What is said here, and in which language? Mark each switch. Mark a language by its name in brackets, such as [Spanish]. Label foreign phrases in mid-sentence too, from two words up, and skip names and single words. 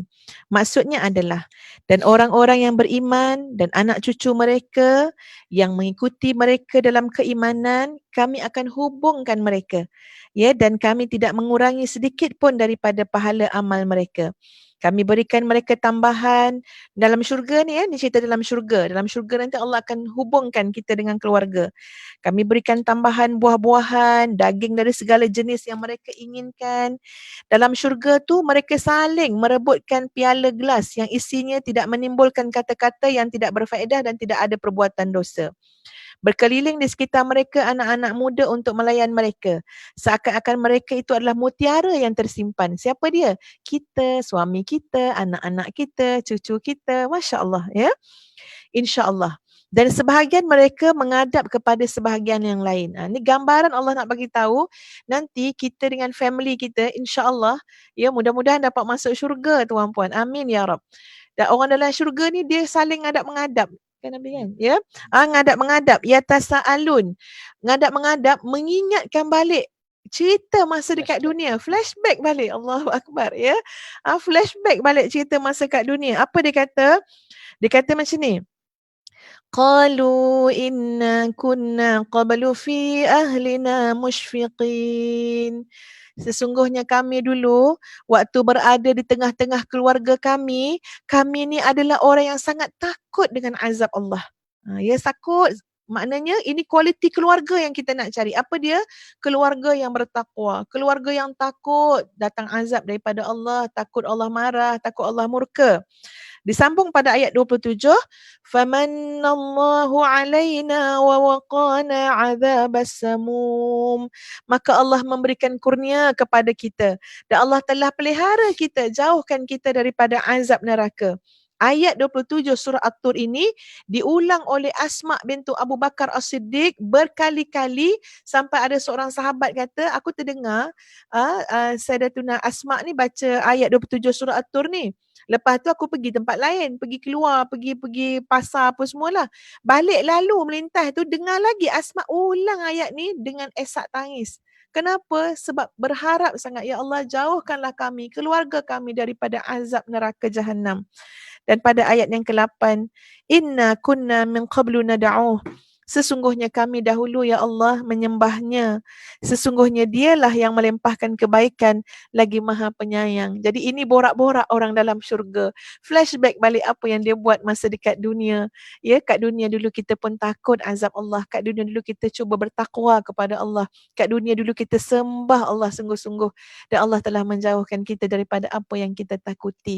[Malay] Maksudnya adalah, dan orang-orang yang beriman dan anak cucu mereka yang mengikuti mereka dalam keimanan, kami akan hubungkan mereka, ya, dan kami tidak mengurangi sedikit pun daripada pahala amal mereka. Kami berikan mereka tambahan dalam syurga ni, ya, ni cerita dalam syurga. Dalam syurga nanti Allah akan hubungkan kita dengan keluarga. Kami berikan tambahan buah-buahan, daging dari segala jenis yang mereka inginkan. Dalam syurga tu mereka saling merebutkan piala gelas yang isinya tidak menimbulkan kata-kata yang tidak berfaedah dan tidak ada perbuatan dosa. Berkeliling di sekitar mereka anak-anak muda untuk melayan mereka. Seakan-akan mereka itu adalah mutiara yang tersimpan. Siapa dia? Kita, suami kita, anak-anak kita, cucu kita. [Arabic] ما شاء الله, ya. إن شاء الله. [Malay] Dan sebahagian mereka menghadap kepada sebahagian yang lain. Ini gambaran Allah nak bagi tahu nanti kita dengan family kita, [Arabic] إن شاء الله, [Malay] ya, mudah-mudahan dapat masuk syurga, tuan-puan. [Arabic] آمين يا رب. [Malay] Dan orang dalam syurga ni dia saling ngadap-menghadap. Kan Nabi kan, ya, ngadap-menghadap, yatasaalun, ngadap-menghadap, mengingatkan balik cerita masa dekat dunia, flashback balik. [Arabic] الله أكبر, ya. [Malay] Flashback balik cerita masa kat dunia. Apa dia kata? Dia kata macam ni. [Arabic] قالوا إنا كنا قبل في أهلنا مشفقين. [Malay] Sesungguhnya kami dulu waktu berada di tengah-tengah keluarga kami ni adalah orang yang sangat takut dengan azab Allah. Ya, takut. Maknanya ini kualiti keluarga yang kita nak cari. Apa dia? Keluarga yang bertakwa. Keluarga yang takut datang azab daripada Allah. Takut Allah marah. Takut Allah murka. Disambung pada ayat 27. [Arabic] فمن الله علينا ووقانا عذاب السموم. [Malay] Maka Allah memberikan kurnia kepada kita. Dan Allah telah pelihara kita. Jauhkan kita daripada azab neraka. Ayat 27 surah At-Tur ini diulang oleh Asma bintu Abu Bakar As-Siddiq berkali-kali sampai ada seorang sahabat kata, aku terdengar Sayyidatuna Asma ni baca ayat 27 surah At-Tur ni. Lepas tu aku pergi tempat lain, pergi keluar, pergi pasar apa semualah. Balik lalu melintas tu dengar lagi Asma ulang ayat ni dengan esak tangis. Kenapa? Sebab berharap sangat, [Arabic] يا الله [Malay] jauhkanlah kami, keluarga kami daripada azab neraka Jahannam. Dan pada ayat yang ke-8, [Arabic] إنا كنا من قبل ندعوه. [Malay] Sesungguhnya kami dahulu [Arabic] يا الله [Malay] menyembahnya. Sesungguhnya dialah yang melimpahkan kebaikan lagi maha penyayang. Jadi ini borak-borak orang dalam syurga. Flashback balik apa yang dia buat masa dekat dunia. Ya, kat dunia dulu kita pun takut azab Allah. Kat dunia dulu kita cuba bertakwa kepada Allah. Kat dunia dulu kita sembah Allah sungguh-sungguh. Dan Allah telah menjauhkan kita daripada apa yang kita takuti.